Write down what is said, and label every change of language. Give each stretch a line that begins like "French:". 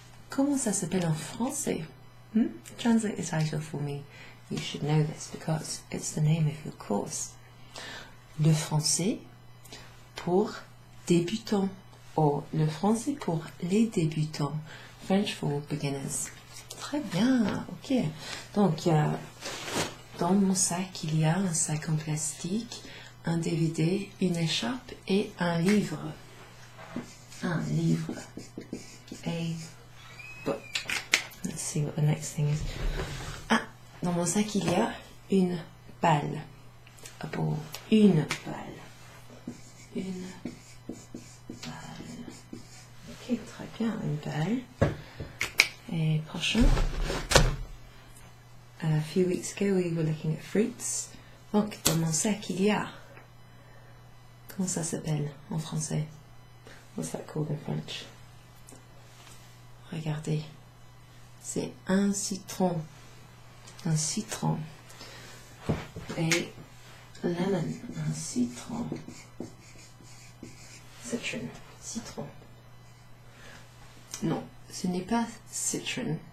French: Comment ça s'appelle en français?
English: Translate the title for me. You should know this because it's the name of your course.
French: Le français pour débutants. Ou le français pour les débutants.
English: French for beginners.
French: Très bien, ok. Donc, dans mon sac, il y a un sac en plastique, un DVD, une écharpe et un livre. Un livre.
English: A book. Let's see what the next thing is.
French: Ah, dans mon sac, il y a une balle.
English: A ball.
French: Une balle. Une balle. Ok, très bien, une balle. Et prochain.
English: A few weeks ago, we were looking at fruits.
French: Donc, dans mon sac, il y a... Comment ça s'appelle en français?
English: What's that called in French?
French: Regardez. C'est un citron. Un citron. Et lemon. Un citron. Citron. Citron. Non, ce n'est pas citron.